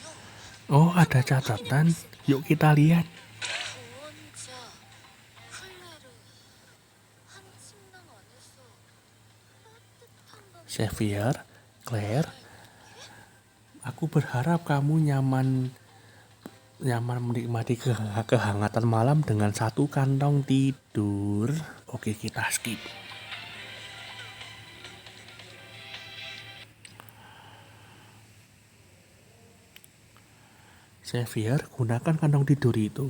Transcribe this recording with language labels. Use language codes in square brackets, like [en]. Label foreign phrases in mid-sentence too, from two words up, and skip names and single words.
[id] Oh, ada catatan. Yuk kita lihat. [ko] 보원자 클레르 한 침낭 안에서 따뜻한 밤 [id] Xavier, Claire, aku berharap kamu nyaman menikmati kehangatan malam dengan satu kantong tidur. Oke, kita skip. Xavier, gunakan kantong tidur itu.